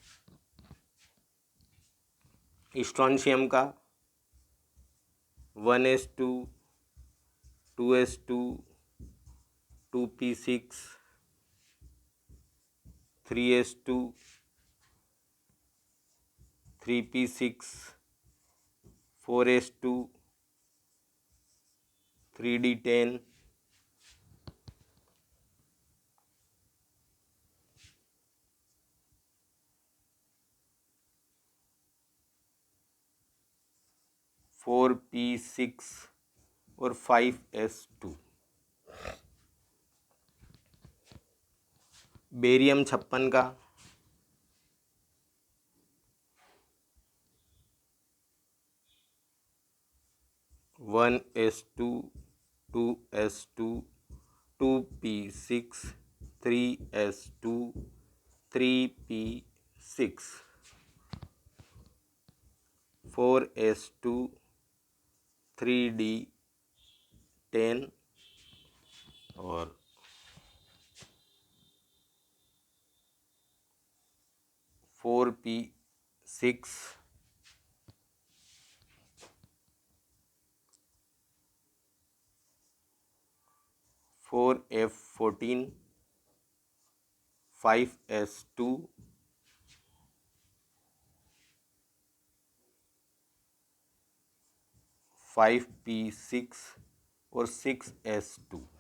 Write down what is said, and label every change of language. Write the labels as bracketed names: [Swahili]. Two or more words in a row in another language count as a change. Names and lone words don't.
[Hindi] स्ट्रोंशियम का 1s2 2s2 2p6 3s2 3p6 4s2 3d10 4p6 और 5s2। बेरियम 56 का 1s2 2s2 2p6 3s2 3p6 4s2 3d10 और 4p6 4f14 5s2 5p6 और 6s2।